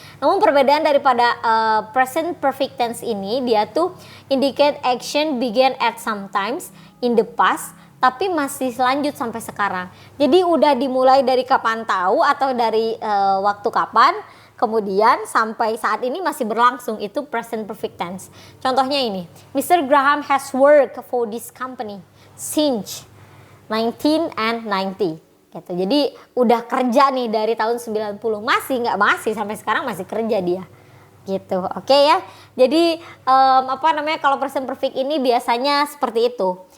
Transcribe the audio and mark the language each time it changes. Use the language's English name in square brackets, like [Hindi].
[Indonesian] Namun perbedaan daripada present perfect tense ini, dia tuh [English] indicate action began at sometimes in the past, [Indonesian] tapi masih lanjut sampai sekarang. Jadi udah dimulai dari kapan tahu atau dari waktu kapan, kemudian sampai saat ini masih berlangsung, itu present perfect tense. Contohnya ini, Mr. [English] Graham has worked for this company since 1990 gitu. [Indonesian] Jadi udah kerja nih dari tahun 90, masih sampai sekarang masih kerja dia gitu. Oke ya. Jadi kalau present perfect ini biasanya seperti itu.